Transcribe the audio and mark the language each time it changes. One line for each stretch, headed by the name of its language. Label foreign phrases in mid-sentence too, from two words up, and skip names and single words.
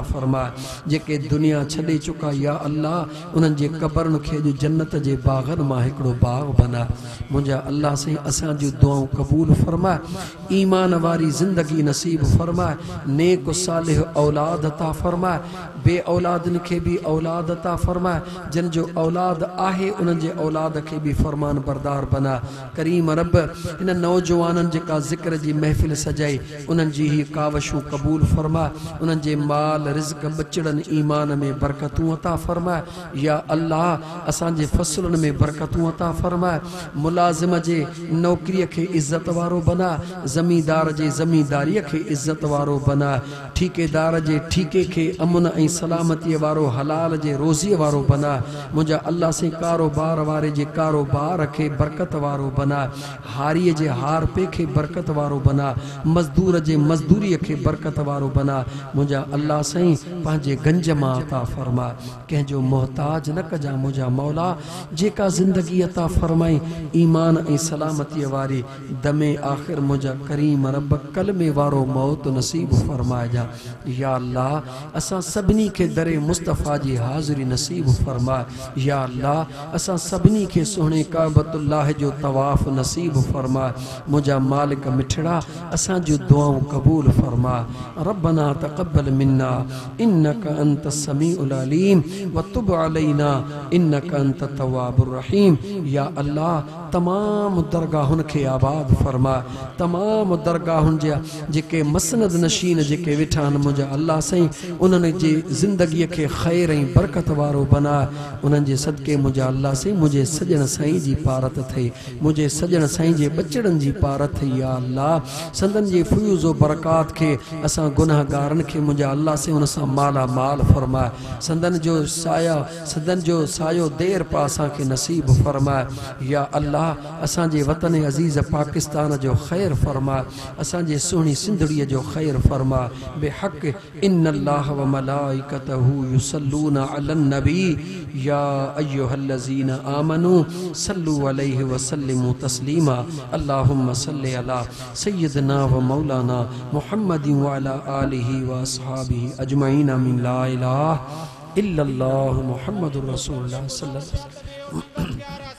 Sindhi: फरमा जेके दुनिया छॾे चुका
Arabic: يا الله
Sindhi: उन्हनि जे क़बरनि खे अॼु जन्नत जे बाग़नि मां हिकिड़ो बाग़ बना मुझा अल्लाह से असां जूं दुआऊं क़बूल फरमा ईमान वारी ज़िंदगी नसीब फरमा नेक सालिह औलाद अता फरमा बे औलादन के भी औलाद अता फरमा जिन जो औलाद आहे उन जे औलाद के भी फरमान बरदार बना करीम रब इन नौजवानन जेका ज़िक्र जी महफिल सजाई उन जी ही कावशूं कबूल फरमा उन जे माल रिज़्क बचड़न ईमान में बरकतूं अता फरमा
Arabic: يا الله
Sindhi: असां जे फसलन में बरकतूं अता फरमा मुलाजिम जे नौकरी के इज्जत वारो बना ज़मींदार जे ज़मींदारी के इज्जत वारो बना ठेकेदार जे ठीके के अमन ऐं सलामती वारो हलाल जे रोज़ी वारो बना मुझा अल्लाह से कारोबार वारे जे कारोबार के बरकत वारो बना हारी जे हार पे के बरकत वारो बना मजदूर जे मजदूरी के बरकत वारो बना मुझा अल्लाह सही पांजे गंज मां अता फरमा कह जो मोहताज न कजा मुझा मौला जेका जिंदगी अता फरमाई ईमान ऐं सलामती वारी दमे आखिर मुझा करीम रब कलमे वारो मौत नसीब फरमाए जा
Arabic: يا الله
Sindhi: असां सभिनी के दरे मुस्तफ़ा जी हाज़िरी नसीब फरमा
Arabic: يا الله
Sindhi: असां सभिनी के सोहणे काबतुल्लाह जो तवाफ़ नसीब फरमा मुझा मालिक मिठड़ा असां जो दुआऊं कबूल फरमा
Arabic: ربنا تقبل منا إنك أنت السميع العليم و تب علينا إنك أنت التواب الرحيم يا الله
Sindhi: तमाम दरगाहुन के आबाद फरमा तमाम दरगाहुन जेके मसनद नशीन जेके वेठा मुझा अल्लाह सही उन्हनि जे ज़िंदगी के खैर ऐं बरकत वारो बना उन्हनि जे सदके मुझा अल्लाह से मुझे सजन साईं जी पारत थे मुझे सजन साईं जे बचड़न जी पारत थे
Arabic: يا الله
Sindhi: संदन जे फयूज़ व बरकात के असां गुनाहगारन के मुझा अल्लाह से उन सां माला माल फरमा संदन जो सायो देर पा असां के नसीब फरमा या अल्लाह असां जे वतन अजीज़ पाकिस्तान जो खैर फरमा असां जे सुहिणी सिंधड़ीअ जो खैर फरमा बेहक
Arabic: إن الله و ملائكته يصلون على النبي يا أيها الذين آمنوا صلوا عليه و سلموا تسليما اللهم صل على سيدنا و مولانا محمد و على آله و أصحابه أجمعين من لا إله إلا الله محمد رسول الله صلى الله عليه وسلم.